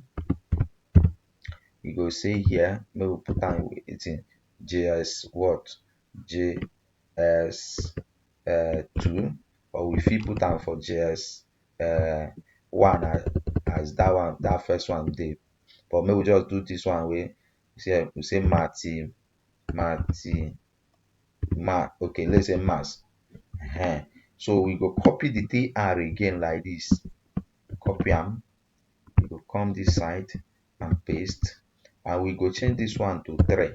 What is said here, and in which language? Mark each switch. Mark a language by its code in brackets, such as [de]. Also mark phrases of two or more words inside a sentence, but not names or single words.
[pcm] We go say here, make we put am wetin, JS what, JS 2, or we fit put am for JS 1 as that one, that first one dey. But make we just do this one wey we say okay, let's say mass. So we go copy the TR again like this, copy am, we go come this side and paste, and we go change this one to 3.